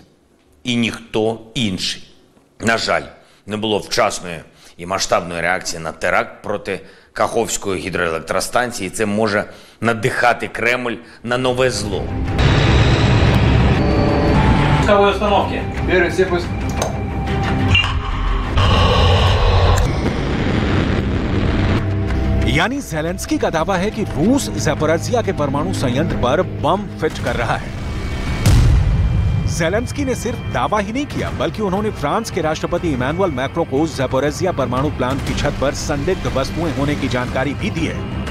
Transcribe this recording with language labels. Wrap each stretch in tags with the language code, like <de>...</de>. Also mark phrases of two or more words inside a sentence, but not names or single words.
<uk>І ніхто інший. На жаль, не було вчасної і масштабної реакції на теракт проти Каховської гідроелектростанції. Це може надихати Кремль на нове зло.</uk> <ru>Пусковой установки. Первый все пусть.</ru> <hi>यानी ज़ेलेंस्की का दावा है कि रूस ज़पोरिज़िया के परमाणु संयंत्र पर बम फिट कर रहा है। ज़ेलेंस्की ने सिर्फ दावा ही नहीं किया, बल्कि उन्होंने फ्रांस के राष्ट्रपति इमैनुअल मैक्रों को ज़पोरिज़िया परमाणु प्लांट की छत पर संदिग्ध वस्तुएं होने की जानकारी भी दी है।</hi>